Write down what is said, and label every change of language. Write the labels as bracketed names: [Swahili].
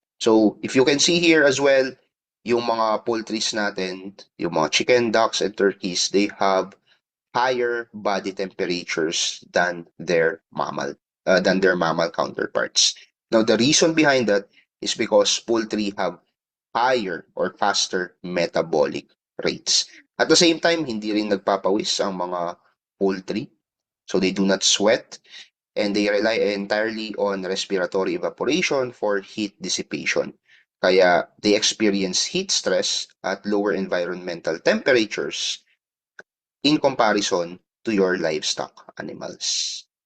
[English] So, if you can see here as well, [Filipino] yung mga poultries natin, yung mga [English] chicken, ducks, and turkeys, they have higher body temperatures than their mammal counterparts. Now, the reason behind that is because poultry have higher or faster metabolic rates. At the same time, [Filipino] hindi rin nagpapawis ang mga poultry. [English] So they do not sweat, and they rely entirely on respiratory evaporation for heat dissipation. [Filipino] Kaya [English] they experience heat stress at lower environmental temperatures in comparison to your livestock animals.